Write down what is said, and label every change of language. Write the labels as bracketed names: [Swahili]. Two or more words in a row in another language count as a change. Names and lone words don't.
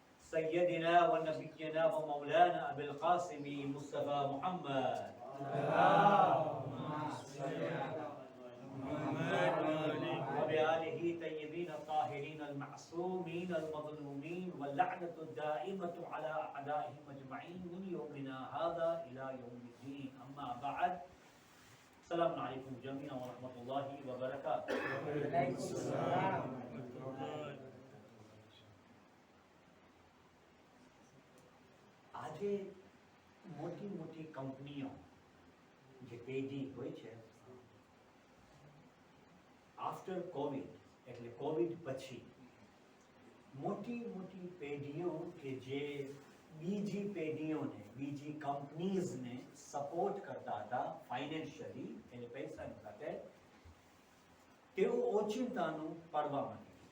[Arabic] سيدنا ونبينا ومولانا أبي القاسم مصطفى محمد وبآله طيبين الطاهرين المعصومين المظلومين واللعنة الدائمة على أعدائهم أجمعين من يومنا هذا إلى يوم الدين. أما بعد، السلام عليكم جميعا ورحمة الله وبركاته. [Gujarati] આજે મોટી મોટી કંપનીઓ જે પેઢી હોય છે, આફ્ટર કોવિડ એટલે કોવિડ પછી મોટી મોટી પેઢીઓ કે જે બીજી પેઢીઓને બીજી કંપનીઝને સપોર્ટ કરતા હતા ફાઇનાન્શિયલી એટલે પૈસાની સાથે, તેઓ ઓચિંતાનું પડવા માંડ્યા.